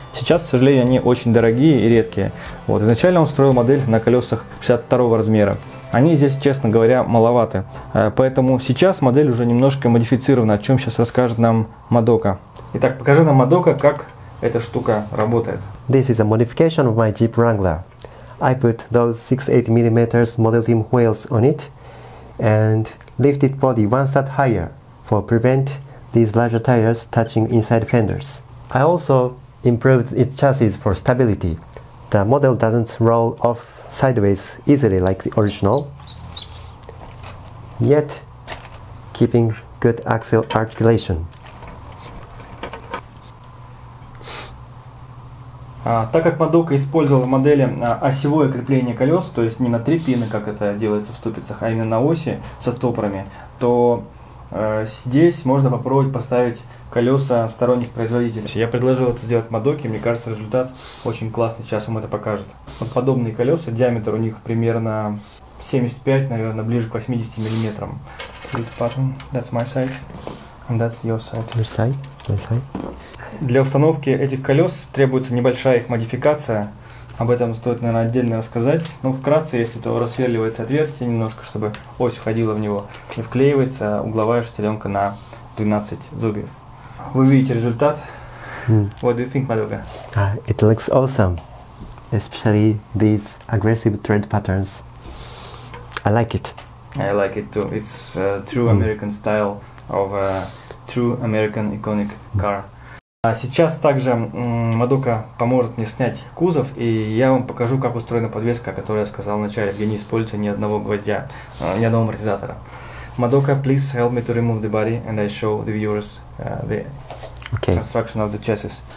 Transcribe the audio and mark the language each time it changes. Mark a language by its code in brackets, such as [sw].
[ru] Сейчас, к сожалению, они очень дорогие и редкие. Изначально он строил модель на колесах 62-го размера. Они здесь, честно говоря, маловаты. Поэтому сейчас модель уже немножко модифицирована, о чем сейчас расскажет нам Мадока. Итак, покажи нам, Мадока, как эта штука работает. [en] This is a modification of my Jeep Wrangler. I put those 6-8mm Model Team wheels on it and lifted body one stud higher for prevent these larger tires touching inside fenders. I also improved its chassis for stability. The model doesn't roll off sideways easily like the original, yet keeping good axial articulation. [ru] Так как Мадока использовал в модели осевое крепление колес, то есть не на 3 пины, как это делается в ступицах, а именно на оси со стопорами, то здесь можно попробовать поставить колеса сторонних производителей. Я предложил это сделать Мадоке, мне кажется, результат очень классный, сейчас вам это покажет. Подобные колеса, диаметр у них примерно 75, наверное, ближе к 80 миллиметрам. [en] That's my side, and that's your side. Your side? My side? [ru] Для установки этих колес требуется небольшая их модификация. Об этом стоит, наверное, отдельно рассказать. Вкратце, если то рассверливается отверстие немножко, чтобы ось входила в него, и вклеивается угловая шестеренка на 12 зубьев. Вы видите результат. [en] What do you think, Мадока? It looks awesome, especially these aggressive tread patterns. I like it. I like it too. It's true American style of a true American iconic car. [ru] Сейчас также Мадока поможет мне снять кузов, и я вам покажу, как устроена подвеска, о которой я сказал в начале, где не используется ни одного гвоздя, ни одного амортизатора. [en] Мадока, please help me to remove the body, and I show the viewers the construction of the chassis.